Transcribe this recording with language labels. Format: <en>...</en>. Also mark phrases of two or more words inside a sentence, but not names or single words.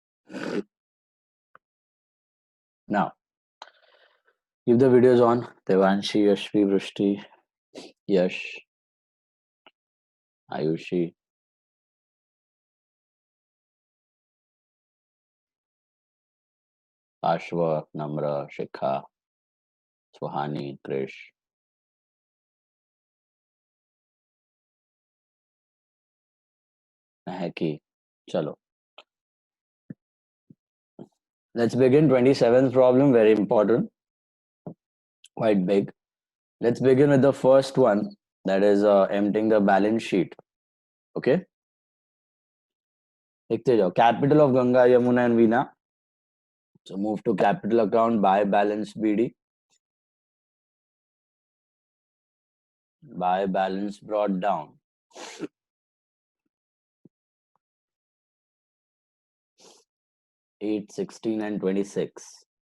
<en>Now, if the video is on, Devanshi, Yashvi, Vrishti, Yash, Ayushi, Ashwa, Namra, Shikha, Suhani, Krish.</en> <hi>Heki. Chalo.</hi> <en>Let's begin. 27th problem, very important, quite big. Let's begin with the first one, that is emptying the balance sheet. Okay.</en> <hi>लिखते जाओ.</hi> <en>Capital of Ganga, Yamuna and Veena. So move to capital account, buy balance BD. Buy balance brought down. 8, 16 and 26.</en>